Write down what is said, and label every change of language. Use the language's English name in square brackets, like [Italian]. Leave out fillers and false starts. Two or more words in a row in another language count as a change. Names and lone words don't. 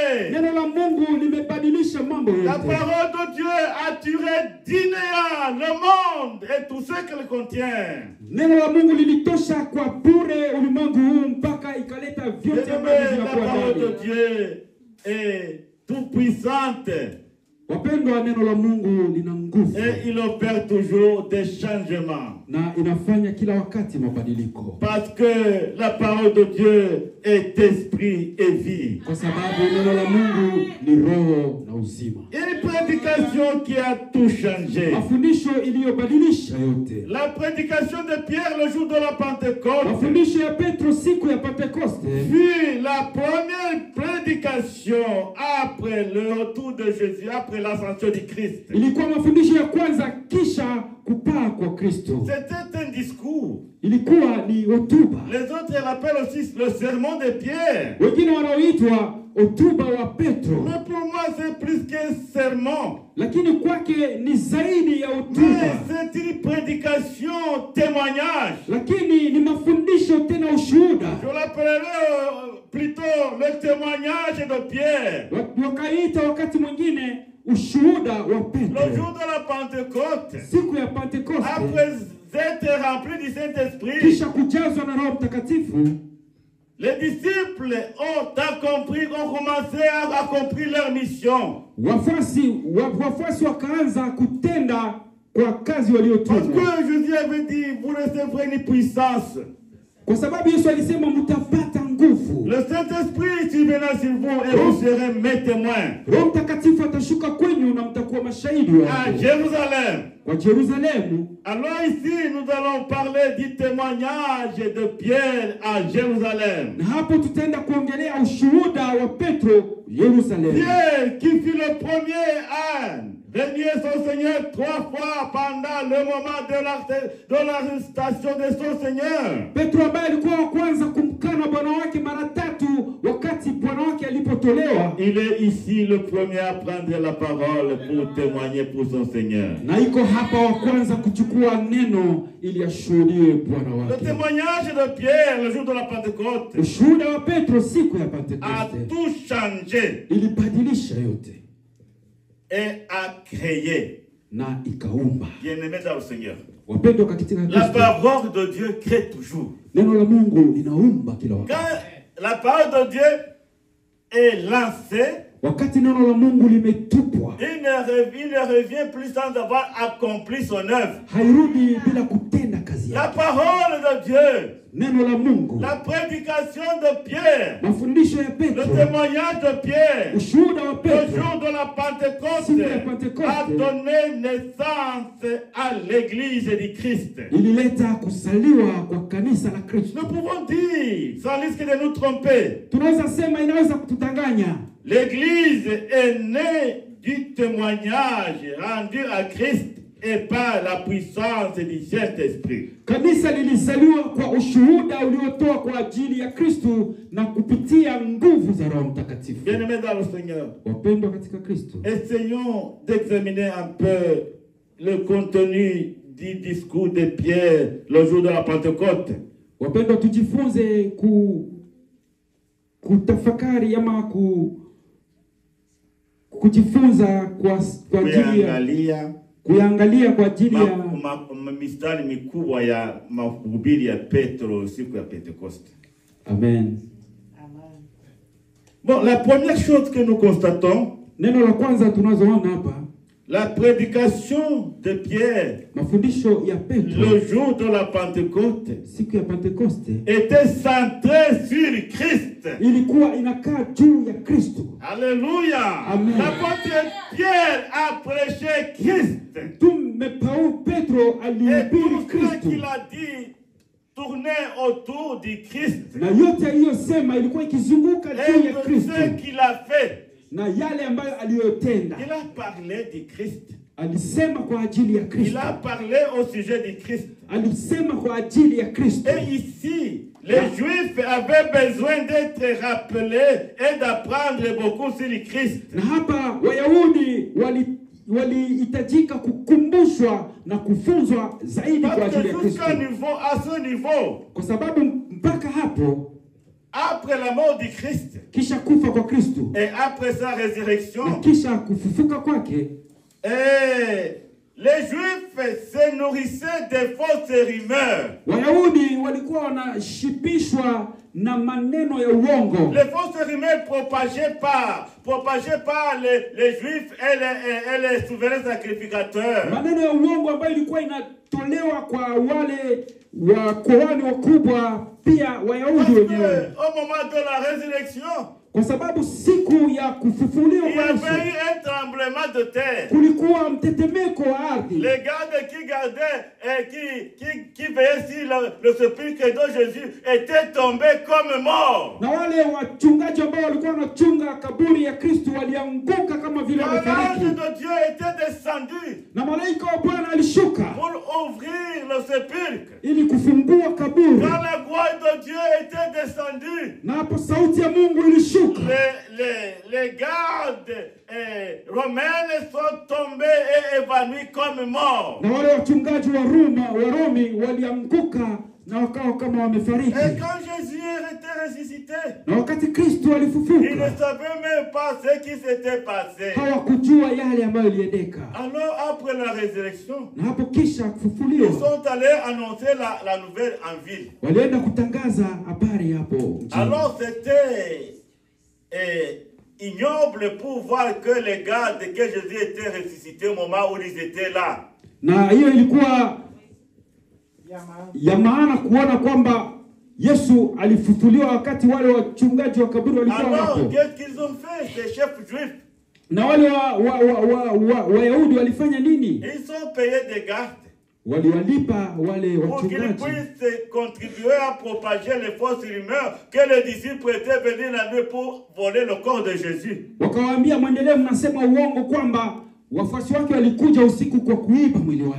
[French] La parole de Dieu a tiré du néant le monde et tout ce qu'elle contient. La parole de Dieu est tout puissante [Swahili] Wapendwa, neno la Mungu lina nguvu. [French] Et il opère toujours des changements. [Swahili] Na inafanya kila wakati mabadiliko. [French] Parce que la parole de Dieu est esprit et vie. [Swahili] Kwa sababu neno la Mungu ni roho na uzima. [French] Une prédication qui a tout changé. [Swahili] Mafundisho iliyobadilisha yote. [French] La prédication de Pierre le jour de la Pentecôte. [Swahili] Mafundisho ya Petro siku ya Pentekoste. [French] Puis la première prédication après le retour de Jésus, après l'ascension du Christ. [Swahili] Ilikuwa mafundisho ya kwanza kisha kupaa kwa Kristo. [French] C'était un discours. [Swahili] Ilikuwa ni hotuba. [French] Les autres l'appellent aussi le sermon de Pierre. [Swahili] Wengine wanaoitwa hotuba wa Petro. [French] Mais pour moi c'est plus qu'un sermon. [Swahili] Lakini kwake ni zaidi ya [French] Mais [Swahili] hotuba. [French] c'est une prédication, témoignage. [Swahili] Lakini ni mafundisho tena ushuhuda. [French] Je l'appellerai plutôt le témoignage de Pierre. [Swahili] Wakaita wakati mwingine ushuhuda wa Petro. [French] Le jour de la Pentecôte, [Swahili] Siku ya Pentekoste, [French] après être rempli du Saint-Esprit, [Swahili] kisha kujazwa na Roho Mtakatifu, [French] les disciples ont commencé à accomplir leur mission. [Swahili] Wafuasi wakaanza kutenda kwa kazi [French] Parce [Swahili] waliotumwa. [French] que Jésus avait dit, vous recevrez une puissance. [Swahili] Kwa sababu Yesu alisema mtapata nguvu. [French] Le Saint-Esprit surviendra sur vous et vous serez mes témoins. [Swahili] Roho Mtakatifu atashuka kwenyu na mtakuwa mashahidi [French] À [Swahili] wangu. [French] Jérusalem. [Swahili] Kwa Yerusalemu. [French] Alors ici, nous allons parler du témoignage de Pierre à Jérusalem. [Swahili] Na hapo tutaenda kuongelea ushuhuda wa Petro Yerusalemu. [French] Pierre qui fut le premier à renier son Seigneur 3 fois pendant le moment de l'arrestation de son Seigneur. [Swahili] Petro ambaye alikuwa wa kwanza kumkana Bwana wake mara 3 wakati Bwana wake alipotolewa. [French] Il est ici le premier à prendre la parole pour témoigner pour son Seigneur. [Swahili] Na iko hapa wa kwanza kuchukua neno ili ashuhudie Bwana [French] Le [Swahili] wake. [French] témoignage de Pierre le jour de la Pentecôte [Swahili] Ushuhuda wa Petro siku ya [French] a [Swahili] Pentekoste [French] tout changé [Swahili] ilibadilisha yote [French] et a créé. [Swahili] na ikaumba. [French] Bien-aimés dans le Seigneur. [Swahili] Wapendwa katika [French] La [Swahili] Kristo, [French] parole de Dieu crée toujours. [Swahili] neno la Mungu linaumba kila wakati. [French] Quand la parole de Dieu est lancée, [Swahili] Wakati neno la Mungu limetupwa, [French] il ne revient plus sans avoir accompli son œuvre. [Swahili] hairudi bila kutenda kazi [French] La [Swahili] yake. [French] parole de Dieu, [Swahili] Neno la Mungu, [French] la prédication de Pierre, [Swahili] mafundisho ya [French] le [Swahili] Petro, [French] témoignage de Pierre, [Swahili] ushuhuda wa [French] le [Swahili] Petro [French] jour de la Pentecôte, [Swahili] siku ya Pentekoste [French] a donné naissance à l'église du Christ. [Swahili] ilileta kusaliwa kwa kanisa la Kristo. [French] Nous pouvons dire, sans risque de nous tromper, [Swahili] Tunaweza sema inaweza kutudanganya. [French] l'église est née du témoignage rendu à Christ et par la puissance du Saint-Esprit. [Swahili] Kanisa lilizaliwa kwa ushuhuda uliotoa kwa ajili ya Kristo na kupitia nguvu za Roho Mtakatifu. [French] Bien-aimés dans le Seigneur, [Swahili] Wapendwa katika Kristo, [French] essayons d'examiner un peu le contenu du discours de Pierre le jour de la Pentecôte. [Swahili] wapendwa, tujifunze kutafakari ama kujifunza kwa ajili ya kuangalia kwa ajili ya mistari mikubwa ya mahubiri ya Petro siku ya Pentecoste. Amen. [French] Bon, la première chose que nous constatons, [Swahili] neno la kwanza tunazoona hapa, [French] la prédication de Pierre [Swahili] mafundisho ya Petro [French] le jour de la Pentecôte [Swahili] siku ya Pentekoste [French] était centrée sur Christ. [Swahili] ilikuwa inakaa juu ya Kristo. [French] Alléluia. Amen. L'apôtre Pierre a prêché Christ. [Swahili] Petro [French] Et [Swahili] alihubiri [French] tout ce [Swahili] Kristo. [French] qu'il a dit tournait autour du Christ. [Swahili] Na yote aliyosema ilikuwa ikizunguka juu ya [French] Et de [Swahili] Kristo. [French] ce qu'il a fait. [Swahili] Na yale ambayo aliyotenda. [French] Il a parlé du Christ. [Swahili] Alisema kwa ajili ya [French] Il [Swahili] Kristo. [French] a parlé au sujet du Christ. [Swahili] Alisema kwa ajili ya Kristo. [French] Et ici, les Juifs avaient besoin d'être rappelés et d'apprendre beaucoup sur le Christ. [Swahili] Na hapa Wayahudi walihitajika kukumbushwa na kufunzwa zaidi kwa [French] Parce [Swahili] ajili [French] que [Swahili] ya Kristo. [French] à ce niveau, [Swahili] Kwa sababu mpaka hapo, [French] après la mort du Christ [Swahili] kisha kufa kwa Kristo [French] et après sa résurrection, [Swahili] na kisha kufufuka kwake, [French] et les Juifs se nourrissaient des fausses rumeurs. [Swahili] Wayahudi walikuwa wanashibishwa na maneno ya uongo. [French] Les fausses rumeurs propagées par les Juifs et les souverains sacrificateurs. [Swahili] Maneno ya uongo ambayo ilikuwa inatolewa kwa wale wakohani wakubwa pia Wayahudi wenyewe. [French] Au moment de la résurrection, [Swahili] kwa sababu siku ya kufufuliwa [French] il y avait eu un tremblement de terre. [Swahili] kulikuwa mtetemeko wa ardhi. [French] Les gardes qui gardaient et qui veillaient sur le sépulcre de Jésus étaient tombés comme morts. [Swahili] Na wale wachungaji ambao walikuwa wanachunga kaburi ya Kristo walianguka kama vile wamefariki. [French] L'ange de Dieu était descendu [Swahili] Na malaika wa Bwana alishuka [French] pour ouvrir le sépulcre. [Swahili] ili kufungua kaburi. [French] Quand la gloire de Dieu était descendue, [Swahili] Na hapo sauti ya Mungu ilishuka. [French] les gardes romains sont tombés et évanouis comme morts. [Swahili] Na wale wachungaji wa Rumi walianguka na wakawa kama wamefariki. [French] Et quand Jésus était ressuscité, [Swahili] Na wakati Kristo [French] ils ne [Swahili] alifufuka [French] savaient même pas ce qui s'était passé. [Swahili] hawakujua yale ambayo yaliendeka. [French] Alors après la résurrection, [Swahili] Na hapo kisha [French] ils [Swahili] kufufuliwa [French] sont allés annoncer la nouvelle en ville. [Swahili] walienda kutangaza habari hapo mjini. [French] Alors c'était ignoble pour voir que les gardes, que Jésus était ressuscité au moment où ils étaient là. [Swahili] Na hiyo ilikuwa ya maana kuona kwamba Yesu alifufuliwa wakati wale wachungaji wa kaburi walikuwa [French] Alors, [Swahili] hapo. [French] qu'est-ce qu'ils ont fait, ces chefs juifs? [Swahili] Na wale Wayahudi walifanya nini? [French] Ils ont payé des gardes [Swahili] Waliwalipa wale [French] pour qu'ils [Swahili] wachungaji [French] puissent contribuer à propager les fausses rumeurs que les disciples étaient venus la nuit pour voler le corps de Jésus. [Swahili] wakawaambia, mwendelee mnasema uongo kwamba wafuasi wake walikuja usiku kwa kuiba mwili wake.